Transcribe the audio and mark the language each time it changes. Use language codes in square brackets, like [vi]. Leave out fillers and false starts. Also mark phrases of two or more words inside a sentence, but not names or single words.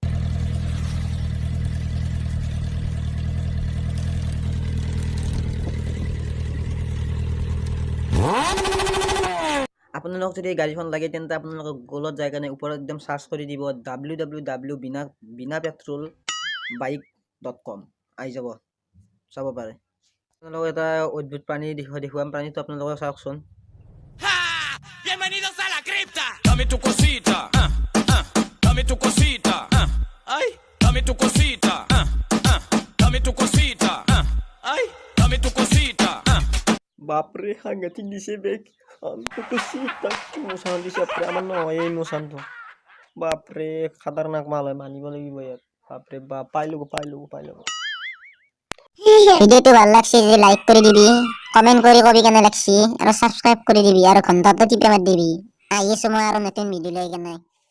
[as] আপোনালোকক যদি এই গাড়ীখন লাগে তেন্তে আপোনালোকক গুগলত যাই কাৰণে ওপৰত একদম সাৰ্চ কৰি দিব www.binapettrolbike.com আহি যাব চাব পাৰে আপোনালোকক এটা অদ্ভুত প্ৰাণী দেখুৱাম প্ৰাণীটো আপোনালোকে চাওকচোন [es] Bienvenidos a la cripta. Dame tu cosita. Dame tu cosita. Ay, dame tu cosita. Dame tu cosita. Ay, dame tu cosita. [as] বাপৰে সাংঘাতিক দিছে বেগ আমটো কুচিতা মোচান দিছে বাপৰে আমাৰ নহয় এই মোচানটো বাপৰে খাতাৰনাক মাল হয় মানিব লাগিব ইয়াত বাপৰে বাপ পাই ল'ব ভিডিওটো ভাল লাগছে যদি লাইক কৰি দিবি কমেন্ট কৰি কবি কেনে লাগছি আৰু সাবস্ক্ৰাইব কৰি দিবি আৰু ঘণ্টাটো টিপি মাৰি দিবি আহি আছো মই আৰু নতুন ভিডিও লৈ কেনে